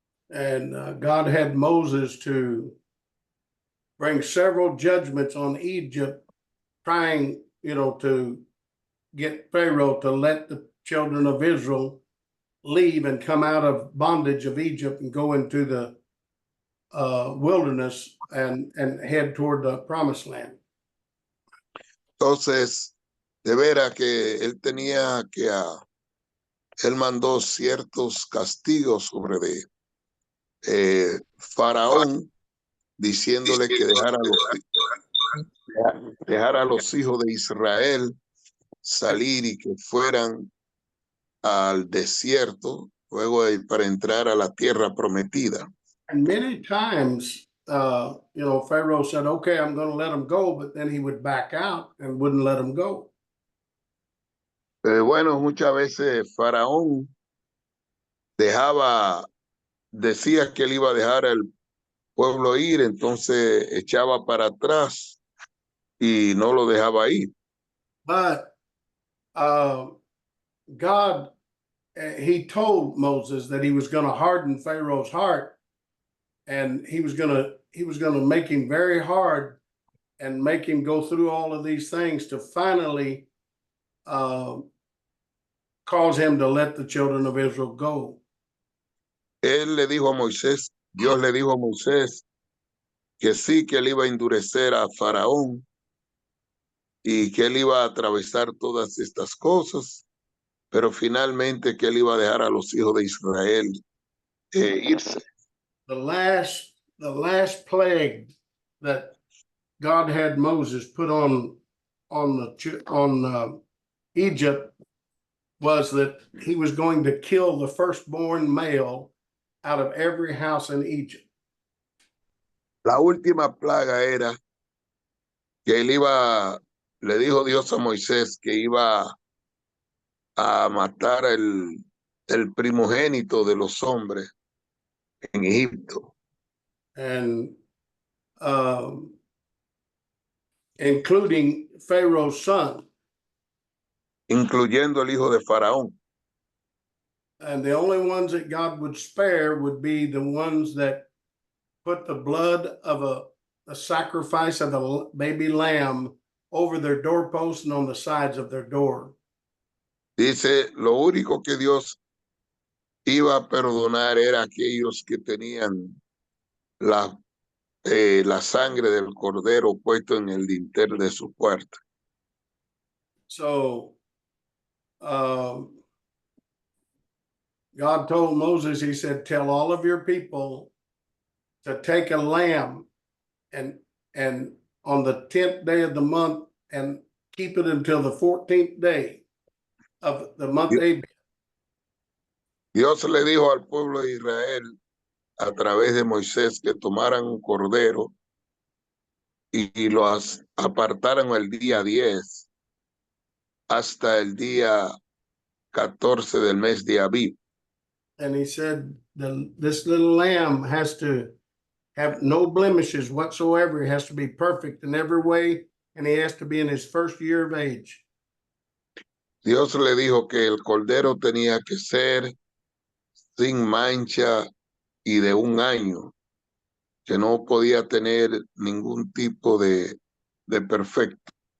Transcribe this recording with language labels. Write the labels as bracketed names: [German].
[English] And God had Moses to bring several judgments on Egypt, trying, to get Pharaoh to let the children of Israel leave and come out of bondage of Egypt and go into the wilderness and head toward the promised land. [Spanish] Entonces, de veras que él mandó ciertos castigos sobre Faraón, diciéndole que dejara a los hijos de Israel salir y que fueran al desierto luego para entrar a la tierra prometida. [English] And many times, Pharaoh said, okay, I'm going to let them go, but then he would back out and wouldn't let them go. [Spanish] Bueno, muchas veces Faraón decía que él iba a dejar al pueblo ir, entonces echaba para atrás y no lo dejaba ir. [English] But God, he told Moses that he was going to harden Pharaoh's heart, and he was going to make him very hard and make him go through all of these things to finally cause him to let the children of Israel go. [Spanish] Él le dijo a Moisés, Dios le dijo a Moisés que sí, que él iba a endurecer a Faraón y que él iba a atravesar todas estas cosas, pero finalmente que él iba a dejar a los hijos de Israel irse. [English] The last plague that God had Moses put on Egypt was that he was going to kill the firstborn male out of every house in Egypt. [Spanish] La última plaga era que él iba, le dijo Dios a Moisés que iba a matar el primogénito de los hombres en Egipto, [English] and including Pharaoh's son. [Spanish] incluyendo el hijo de Faraón. [English] And the only ones that God would spare would be the ones that put the blood of a sacrifice of a baby lamb over their doorposts and on the sides of their door. [Spanish] Dice, lo único que Dios iba a perdonar era aquellos que tenían la sangre del cordero puesto en el dintel de su puerta. [English] So God told Moses, he said, tell all of your people to take a lamb and on the 10th day of the month and keep it until the 14th day of the month Abib. [Spanish] Dios le dijo al pueblo de Israel a través de Moisés que tomaran un cordero y lo apartaran el día 10 hasta el día 14 del mes de Abib. [English] And he said, this little lamb has to have no blemishes whatsoever. He has to be perfect in every way, and he has to be in his first year of age. [Spanish] Dios le dijo que el cordero tenía que ser sin mancha y de un año, que no podía tener ningún tipo de perfecto.